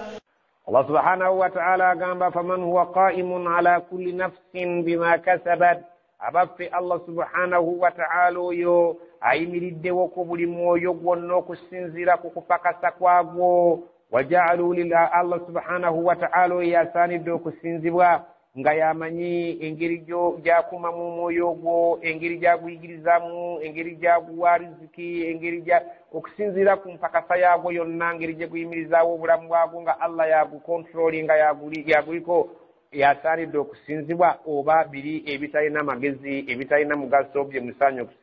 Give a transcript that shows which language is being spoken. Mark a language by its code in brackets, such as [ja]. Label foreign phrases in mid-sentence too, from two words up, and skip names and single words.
[ar] الله سبحانه وتعالى قام فمن هو قائم على كل نفس بما كسبت abaffe الله سبحانه وتعالى oyo [lg] ayimiriddewo ku buli mwoyo gwonna okusinziira ku kupakasa kwagwo [ar] وجعلوا لله الله سبحانه وتعالى [lg] oyo yasaanidde okusinzibwa nga yamanyi engeri gy'akuma mu mwoyo gwo engeri gy'aguyigirizamu engeri gy'aguwa riziki engeri okusinziira ku mpakasa yagwo yonna engeri gye guyimirizaawo obulamu bwagwo nga Allah yagukontrolinga yaguliko yasaanidde okusinzibwa oba biri ebitalina magezi ebitalina mugaso bye musaanye